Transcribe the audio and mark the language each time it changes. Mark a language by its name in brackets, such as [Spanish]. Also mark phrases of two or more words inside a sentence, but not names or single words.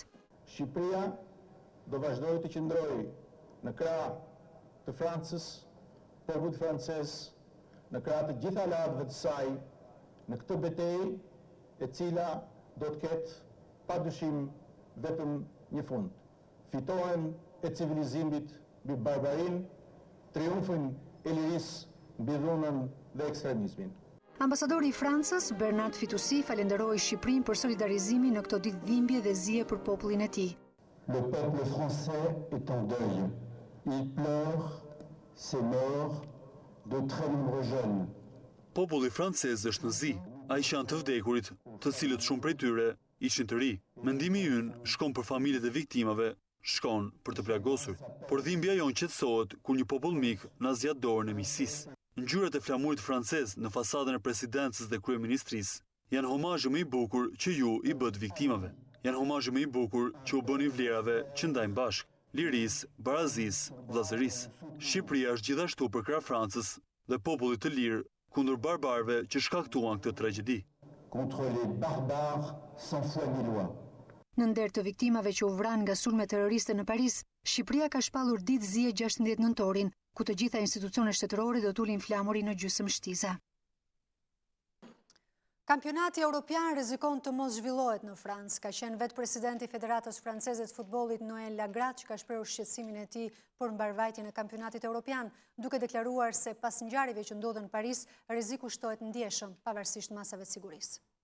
[Albanian] Shqipëria do vazhdojë të qëndrojë në krah të Francës, popullit francez, në krah të gjitha aleatëve të saj, në këtë betejë e cila do të ketë padyshim vetëm një fund. Fitohen e civilizimit mbi barbarinë, triumfin e lirisë mbi dhunën dhe ekstremizmin. Ambasadori I Francës, Bernard Fitoussi, falenderoi Shqipërinë për solidarizimin në këto ditë dhimbje dhe zije për popullin e tij. [French] Le peuple français est en deuil. Il pleure ses morts de très nombreux jeunes. [Albanian] Populli francez është në zi, ai që janë të vdekurit, të cilët shumë prej tyre ishin të ri. Mendimi ynë shkon për familjet e viktimave, shkon për të plagosur. Por dhimbja jonë qetësohet kur një popull mik na zgjat dorën e miqësisë. Ngjyrat e flamurit francez në fasadën e presidencës dhe kryeministrisë janë homazhi më I bukur që ju I bët viktimave. Janë homazhi më I bukur që u bëni vlerave që ndajmë bashkë, lirisë, barazisë, vllazërisë. Shqipëria është gjithashtu për krah Francës dhe popullit të lirë kundër barbarëve që shkaktuan këtë tragjedi. [French] Contre les barbares sans foi ni loi. [Albanian] Në nder të viktimave që u vranë nga sulme terroriste në Paris, Shqipëria ka shpallur ditë zije 16 nëntorin, ku të gjitha institucionet shtetërore do t'ulin flamuri në gjysmë shtiza. Kampionati Europian rrezikon të mos zhvillohet në Francë, ka qenë vetë presidenti I Federatës Franceze të futbollit Noël Lagrat që ka shprehur shqetësimin e tij për mbarvajtjen e kampionatit Europian, duke deklaruar se pas ngjarjeve që ndodhen në Paris, rreziku shtohet ndjeshëm pavarësisht masave të sigurisë.